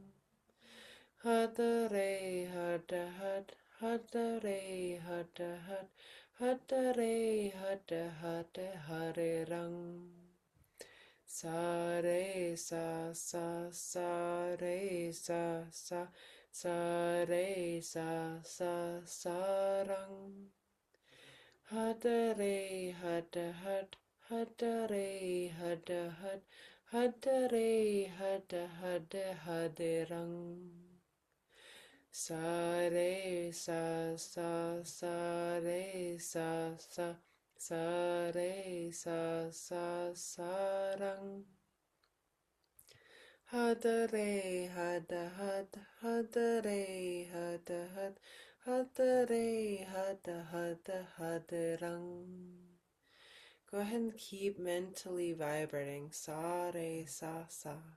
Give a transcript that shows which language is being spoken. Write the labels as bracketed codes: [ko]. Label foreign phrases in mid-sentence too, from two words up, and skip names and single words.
[en] Hara re hara hara hara re hara hara hara re hara hara hara rang. Sa re sa sa sa re sa sa Sa re sa sa sarang. Hada re hada had. Hada re hada had. Hada re hada hada hade rang. Sa re sa sa sa re sa sa sa re sa sa sarang. Hada re hada had hada re hada had hada re hada hada hada rang. Go ahead and keep mentally vibrating sa re sa sa.